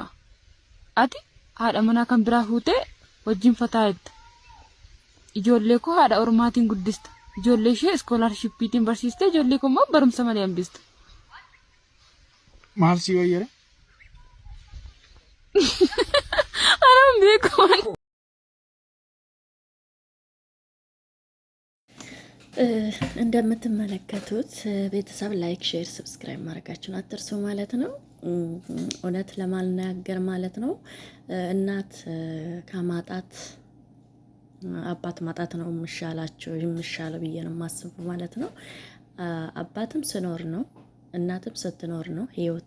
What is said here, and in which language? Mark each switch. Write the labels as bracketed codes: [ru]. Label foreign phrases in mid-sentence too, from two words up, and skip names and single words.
[om] Ati haadha manaa kan biraa fuutee wajjin fataa'etta. Ijoollee koo haadha ormaatiin guddista. Ijoollee ishee iskoolaarshippiitiin barsiistee ijoollee koo immoo barumsa malee hambista. Maal si wayyare? Anaan beeku. [am] እንደምትመለከቱት ቤተሰብ [en] like share subscribe [am] ማድረጋችሁን አትርሱ ማለት ነው። እውነት ለማልናገር ማለት ነው እናት ከማጣት አባት ማጣት ነው የሚሻለው ብዬ ነው የማስበው ማለት ነው። አባትም ስኖር ነው እናትም ስትኖር ነው ህይወት